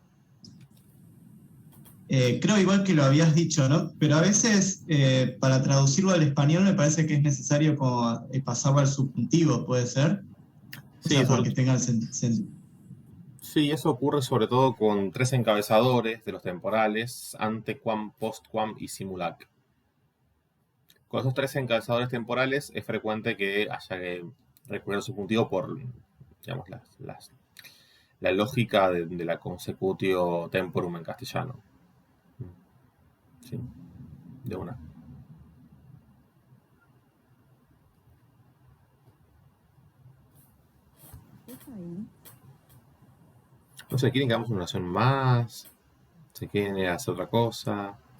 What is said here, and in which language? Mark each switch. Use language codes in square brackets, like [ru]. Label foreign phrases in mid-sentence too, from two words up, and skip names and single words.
[es] Creo igual que lo habías dicho, ¿no? Pero a veces para traducirlo al español me parece que es necesario como pasarlo al subjuntivo, ¿puede ser? O Sí, sea, para que tenga el sentido. sí, eso ocurre sobre todo con tres encabezadores de los temporales, [la] antequam, postquam y simulac. [es] Con esos tres encabezadores temporales es frecuente que haya que recurrir al subjuntivo por, digamos, la lógica de la [la] consecutio temporum [es] en castellano. Sí, de una. No sé, ¿quieren que hagamos una oración más? ¿Se quieren hacer otra cosa?